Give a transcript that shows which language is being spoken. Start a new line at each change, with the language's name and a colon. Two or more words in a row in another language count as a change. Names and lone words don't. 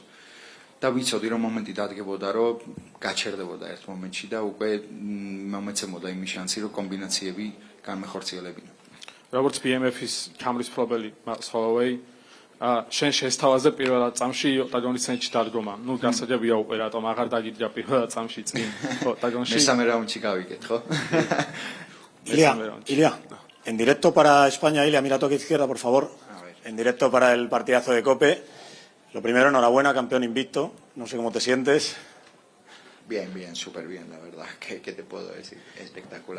Georgian: და ვიცოდი რომ მომენტი დადგებოდა რომ გაჩერდებოდა ერთ მომენტში და უკვე მომეცემოდა იმის შანსი რომ კომბინაციები განმეხორციელებინა. როგორც BMF-ის ჩამრის მფლობელი Max Holloway, შენ შესთავაზე პირველად წამში ოქტაგონის ცენტრში დადგომა. ნუ გასაჯებია უკვე რატომ აღარ დაგიდგა პირველად წამში წინ ოქტაგონში. მესამე რაუნდში გავიგეთ, ხო?
Spanish: Ilia, en directo para España, Ilia, mira toque izquierda, por favor. En directo para el partidazo de COPE. Lo primero, enhorabuena, campeón invicto. No sé cómo te sientes. Bien, bien, súper bien, la verdad. ¿Qué te puedo decir? Espectacular.